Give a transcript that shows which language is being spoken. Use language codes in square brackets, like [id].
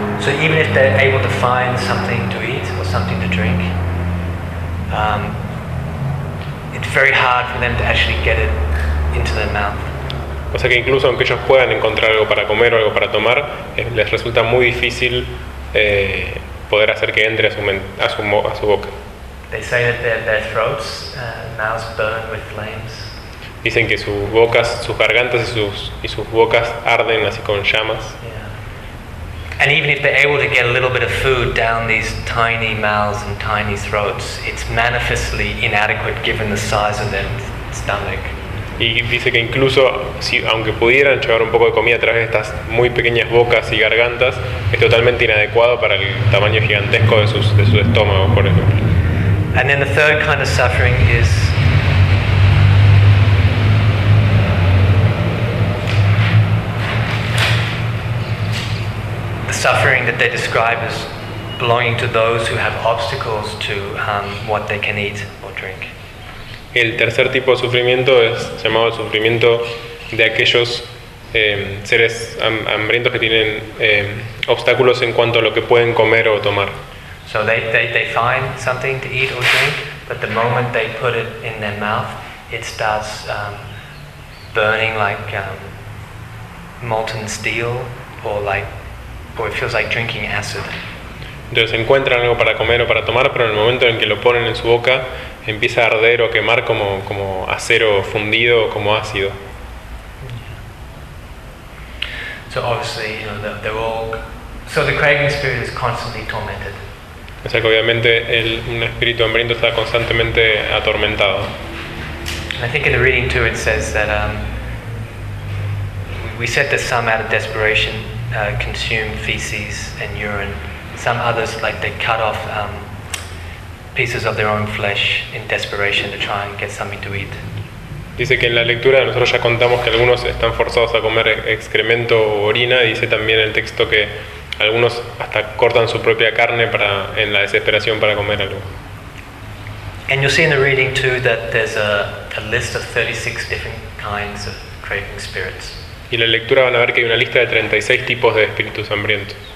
[en] So even if they're able to find something to eat or something to drink, it's very hard for them to actually get it into their mouth. [es] O sea que incluso aunque ellos puedan encontrar algo para comer o algo para tomar, les resulta muy difícil poder hacer que entre a su boca. [en] They say that their throats and mouths burn with flames. [es] Dicen que sus bocas, sus gargantas y sus bocas arden así con llamas. Yeah. [en] And even if they're able to get a little bit of food down these tiny mouths and tiny throats, it's manifestly inadequate given the size of their stomach. [es] Y dice que incluso si aunque pudieran llevar un poco de comida a través de estas muy pequeñas bocas y gargantas, es totalmente inadecuado para el tamaño gigantesco de su estómago, por ejemplo. [en] And then the third kind of suffering is the suffering that they describe as belonging to those who have obstacles to what they can eat or drink. [es] El tercer tipo de sufrimiento es llamado el sufrimiento de aquellos seres hambrientos que tienen obstáculos en cuanto a lo que pueden comer o tomar. [en] So they find something to eat or drink, but the moment they put it in their mouth, it starts burning like molten steel, or it feels like drinking acid. [es] Entonces encuentran algo para comer o para tomar, pero en el momento en que lo ponen en su boca, empieza a arder o a quemar como acero fundido o como ácido. [en] So obviously, you know, they're all. So the craving spirit is constantly tormented. [es] O sea que obviamente un espíritu hambriento está constantemente atormentado. [en] I think in the reading too it says that we said that some out of desperation consume feces and urine. Some others, like they cut off pieces of their own flesh in desperation to try and get something to eat. [es] Dice que en la lectura nosotros ya contamos que algunos están forzados a comer excremento o orina. Dice también el texto que algunos hasta cortan su propia carne para en la desesperación para comer algo. [en] And you'll see in the reading too that there's a list of 36 different kinds of craving spirits. [es] Y en la lectura van a ver que hay una lista de 36 tipos de espíritus hambrientos.